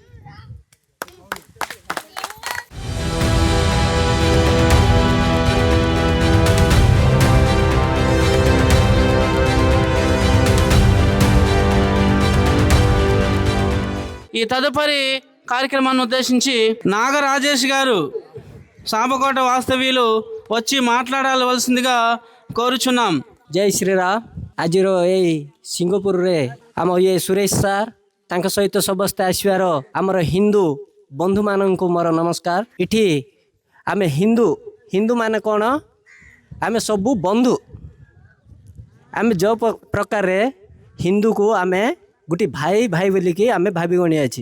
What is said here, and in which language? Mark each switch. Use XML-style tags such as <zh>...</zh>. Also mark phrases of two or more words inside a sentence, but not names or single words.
<te>ఈ తదుపరి కార్యక్రమాన్ని ఉద్దేశించి నాగరాజేష్ గారు, సాంబకోట వాస్తవ్యులు వచ్చి మాట్లాడవలసిందిగా కోరుచున్నాం.</te> <or>ଜୟ ଶ୍ରୀରାମ। ଆଜିର ଏଇ ସିଙ୍ଗପୁରରେ ଆମ ଇଏ ସୁରେଶ ସାର୍ ତାଙ୍କ ସହିତ ସମସ୍ତେ ଆସିବାର ଆମର ହିନ୍ଦୁ ବନ୍ଧୁମାନଙ୍କୁ ମୋର ନମସ୍କାର। ଏଠି ଆମେ ହିନ୍ଦୁମାନେ କ'ଣ, ଆମେ ସବୁ ବନ୍ଧୁ। ଆମେ ଯେଉଁ ପ୍ରକାରରେ ହିନ୍ଦୁକୁ ଆମେ ଗୋଟେ ଭାଇ ବୋଲିକି ଆମେ ଭାବି ଗଣିଆଛି।</or>